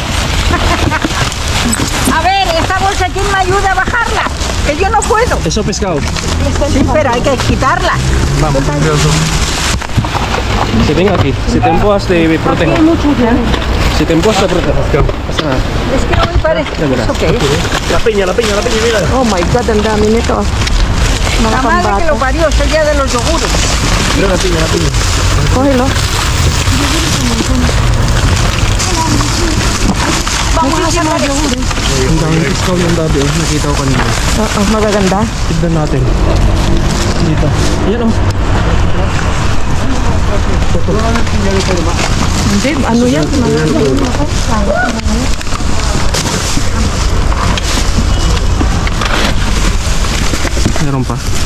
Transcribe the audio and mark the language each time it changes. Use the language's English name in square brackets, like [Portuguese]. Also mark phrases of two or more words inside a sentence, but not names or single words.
[Spanish] A ver, esta bolsa, ¿quién me ayuda a bajarla? Que yo no puedo. Eso pescado. Sí, pero hay que quitarla. Vamos. Si tengo aquí. Si te empujas te protejo. Si te empujas te protejo. Pasa nada. Es que hoy parece. ¿Eso qué es? La piña, mira. [English] Oh my God, [Filipino] ang dami nito. Mga [Spanish] La madre que [Filipino] pambata. [Spanish] lo parió, es el día de los yogures. Mira la piña. Kógelo. Vamos a sacar el [Filipino] Ang daming pescado yung Dabi. Nakita ko kanina. Oo, magaganda. Tignan natin. Dito. Ayan oh. Hindi, ano yan? Meron pa.